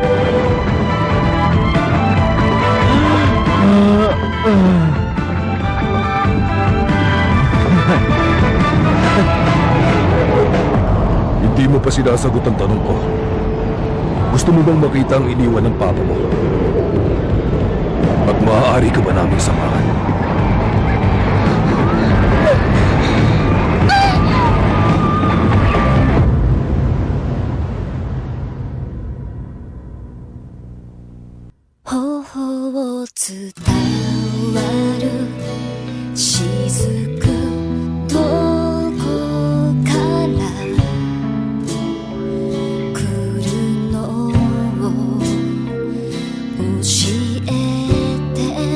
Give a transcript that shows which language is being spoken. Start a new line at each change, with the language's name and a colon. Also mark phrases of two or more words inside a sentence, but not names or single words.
Filipino: Hindi mo pa sinasagot ang tanong ko. Gusto mo bang makita ang iniwan ng papa mo? At maaari ka ba naming samahan?
Japanese: 頬を伝わる雫どこから来るのを教えて